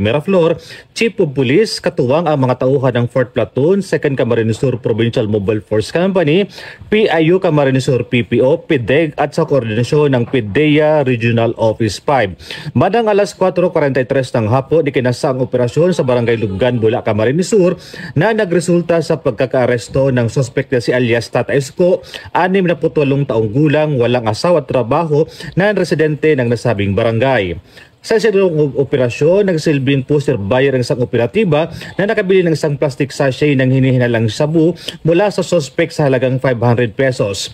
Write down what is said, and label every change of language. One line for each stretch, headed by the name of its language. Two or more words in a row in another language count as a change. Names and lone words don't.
Filipino: Miraflor,
English: Chief of Police,
Filipino: katuwang ang mga tauhan ng 4th Platoon, 2nd Camarines Sur Provincial Mobile Force Company, PIU Camarines Sur PPO, PIDEG at sa koordinasyon ng PIDEA Regional Office 5. Madang alas 4:43 ng hapon, ikinasa ang operasyon sa Barangay Lugan, Bula, Camarines Sur na nagresulta sa pagkakaaresto ng suspect na si alias Tata Esco, 68 taong gulang, walang asawa at trabaho na residente ng nasabing barangay. Sa isinagawang operasyon, nagsilbing
English: poster buyer
Filipino: ang isang operatiba na nakabili ng isang
English: plastic sachet
Filipino: ng hinihinalang shabu mula sa suspect sa halagang 500 pesos.